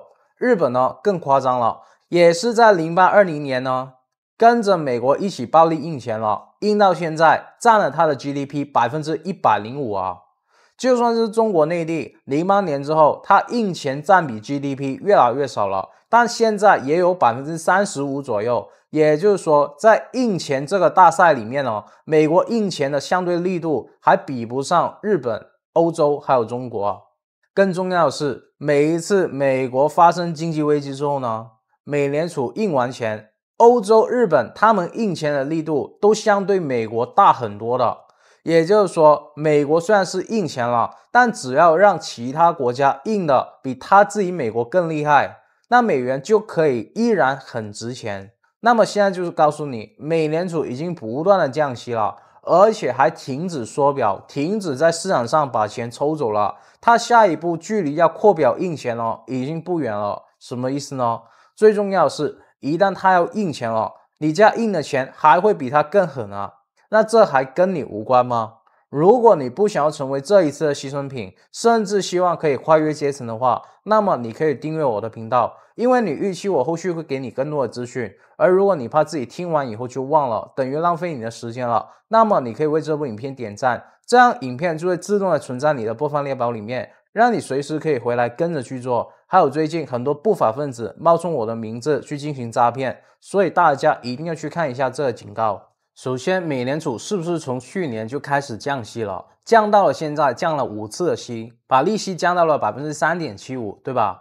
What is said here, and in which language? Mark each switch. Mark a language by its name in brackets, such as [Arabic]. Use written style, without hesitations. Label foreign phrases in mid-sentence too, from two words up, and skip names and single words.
[Chinese] 日本呢更誇張了，也是在08-20年呢跟着美國一起暴力印錢了，印到現在佔了它的 GDP 105%啊。就算是中國內地，08年之後，它印錢佔比 GDP 越來越少了，但現在也有35%左右。也就是說，在印錢這個大賽裡面呢，美國印錢的相對力度還比不上日本、歐洲還有中國啊。更重要的是，每一次美國發生經濟危機之後呢，美聯儲印完錢，歐洲、日本他們印錢的力度都相對美國大很多的。也就是說，美國雖然是印錢了，但只要讓其他國家印的比他自己美國更厲害，那美元就可以依然很值錢。那麼現在就是告訴你，美聯儲已經不斷的降息了，而且還停止縮表，停止在市場上把錢抽走了。它下一步距離要擴表印錢了，已經不遠了。什麼意思呢？最重要的是，一旦它要印錢了，你家印的錢還會比它更狠啊。那這還跟你無關嗎？如果你不想要成為這一次的犧牲品，甚至希望可以跨越階層的話，那麼你可以訂閱我的頻道，因為你預期我後續會給你更多的資訊。而如果你怕自己聽完以後就忘了，等於浪費你的時間了，那麼你可以為這部影片點讚，這樣影片就會自動的存在你的播放列表裡面，讓你隨時可以回來跟着去做。還有最近很多不法分子冒充我的名字去進行詐騙，所以大家一定要去看一下這個警告。首先，美聯儲是不是從去年就開始降息了？降到了現在，降了5次的息，把利息降到了 3.75%， 对吧？